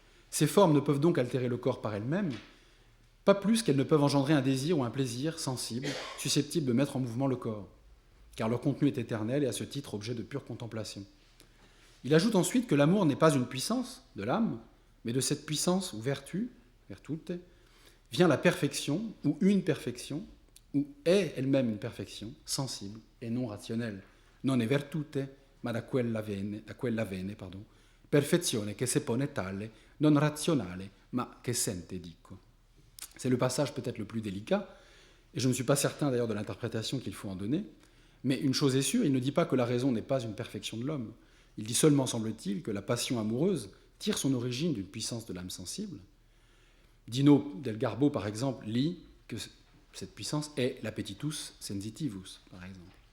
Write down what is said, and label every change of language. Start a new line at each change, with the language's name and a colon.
French: Ces formes ne peuvent donc altérer le corps par elles-mêmes, pas plus qu'elles ne peuvent engendrer un désir ou un plaisir sensible, susceptible de mettre en mouvement le corps, car leur contenu est éternel et à ce titre objet de pure contemplation. Il ajoute ensuite que l'amour n'est pas une puissance de l'âme, mais de cette puissance ou vertu, virtute, vient la perfection, ou une perfection, ou est elle-même une perfection, sensible et non rationnelle.
Italian: Non è virtute, ma da quella viene, perfezione che se pone tale, non razionale, ma che sente, dico.
French: C'est le passage peut-être le plus délicat, et je ne suis pas certain d'ailleurs de l'interprétation qu'il faut en donner, mais une chose est sûre, il ne dit pas que la raison n'est pas une perfection de l'homme. Il dit seulement, semble-t-il, que la passion amoureuse tire son origine d'une puissance de l'âme sensible. Dino del Garbo, par exemple, lit que cette puissance est l'appetitus sensitivus, par exemple.